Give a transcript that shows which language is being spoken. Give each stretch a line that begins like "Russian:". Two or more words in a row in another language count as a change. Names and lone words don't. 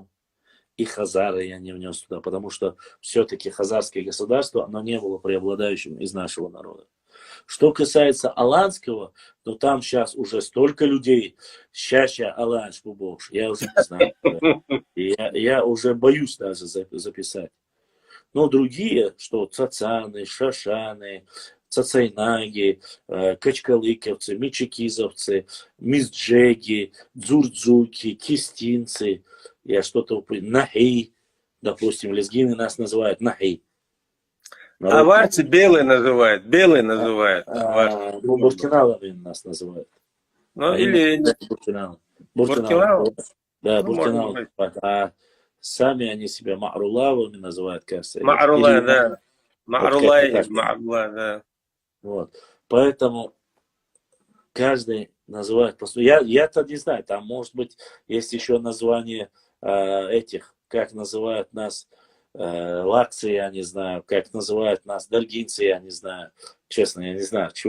Russian: И хазары я не внес туда, потому что все-таки хазарское государство, оно не было преобладающим из нашего народа. Что касается аланского, то там сейчас уже столько людей,
Chechen: щаща аланш бубош,
Russian: я уже не знаю. Я уже боюсь даже записать. Но другие, что цацаны, шашаны, цацайнаги, качкалыковцы, мичекизовцы, мизджеги, дзурдзуки, кистинцы, я что-то... Нахей, допустим, лезгины нас называют нахей. А варцы белые называют, Буркиналовы нас называют. Ну, или... Буркиналовы. Да, буркиналовы. А сами они себя Ма'рулавами называют, кажется. Ма'рула, да. Ма'рула, да. Вот. Поэтому каждый называет... Я-то не знаю, там может быть есть еще название этих, как называют нас лакцы, я не знаю, как называют нас даргинцы, я не знаю. Честно, я не знаю.